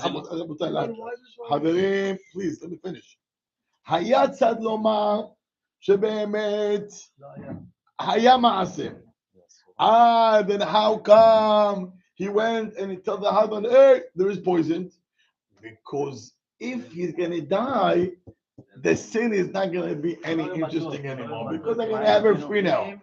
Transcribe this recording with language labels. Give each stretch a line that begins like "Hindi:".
Hebrew: רבותיי, חברים,
English: please, let me finish.
Hebrew: היה צד לומר שבאמת היה מעשה.
English: Then how come he went and he told the husband, hey, there is poison? Because if he's going to die, the sin is not going to be any interesting anymore because they're going to have her free now.